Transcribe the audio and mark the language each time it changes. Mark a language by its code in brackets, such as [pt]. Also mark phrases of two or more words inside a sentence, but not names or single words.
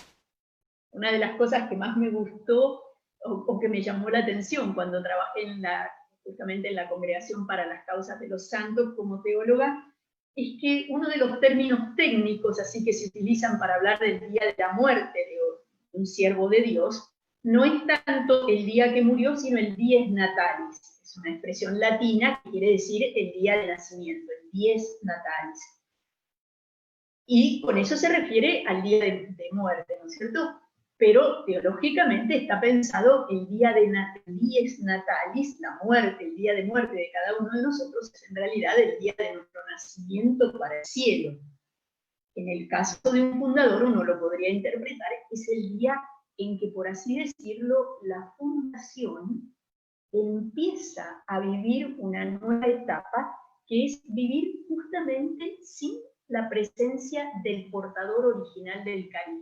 [es] Una de las cosas que más me gustó o que me llamó la atención cuando trabajé justamente en la Congregación para las Causas de los Santos como teóloga, es que uno de los términos técnicos así que se utilizan para hablar del día de la muerte de un siervo de Dios, no es tanto el día que murió, sino el [la] dies natalis. [es] Es una expresión latina que quiere decir el día de nacimiento, el [la] dies natalis. [es] Y con eso se refiere al día de muerte, ¿no es cierto? Pero teológicamente está pensado el día de [la] dies natalis, [es] la muerte, el día de muerte de cada uno de nosotros, es en realidad el día de nuestro nacimiento para el cielo. En el caso de un fundador, uno lo podría interpretar, es el día en que, por así decirlo, la fundación empieza a vivir una nueva etapa, que es vivir justamente sin la presencia del portador original del carisma.